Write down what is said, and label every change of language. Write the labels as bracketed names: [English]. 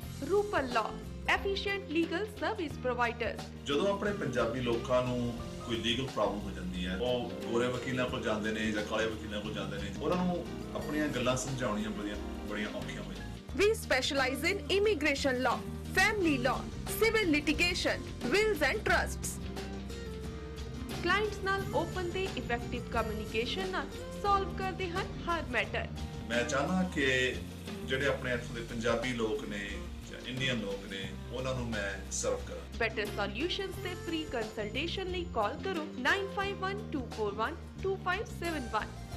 [English] Rupal law, efficient legal service providers. [Punjabi] ਜਦੋਂ ਆਪਣੇ ਪੰਜਾਬੀ ਲੋਕਾਂ ਨੂੰ ਕੋਈ ਲੀਗਲ ਪ੍ਰੋਬਲਮ ਹੋ ਜਾਂਦੀ ਹੈ, ਉਹ ਗੋਰੇ ਵਕੀਲਾਂ ਕੋਲ ਜਾਂਦੇ ਨੇ ਜਾਂ ਕਾਲੇ ਵਕੀਲਾਂ ਕੋਲ ਜਾਂਦੇ ਨੇ, ਉਹਨਾਂ ਨੂੰ ਆਪਣੀਆਂ ਗੱਲਾਂ ਸਮਝਾਉਣੀਆਂ ਬੜੀਆਂ ਔਖੀਆਂ ਹੋ ਜਾਂਦੀਆਂ। [English] We specialize in immigration law, family law, civil litigation, wills and trusts. [Punjabi] Clients ਨਾਲ open ਤੇ effective communication ਨਾਲ solve ਕਰਦੇ ਹਨ ਹਰ ਮੈਟਰ। ਮੈਂ ਚਾਹਨਾ ਕਿ ਜਿਹੜੇ ਆਪਣੇ ਇੱਥੋਂ ਦੇ ਪੰਜਾਬੀ ਲੋਕ ਨੇ ਜਾਂ ਇੰਡੀਅਨ ਲੋਕ ਨੇ, ਉਹਨਾਂ ਨੂੰ ਮੈਂ ਸਰਵ ਕਰਾਂ। Better solutions ਤੇ free consultation ਲਈ ਕਾਲ ਕਰੋ 9512412571।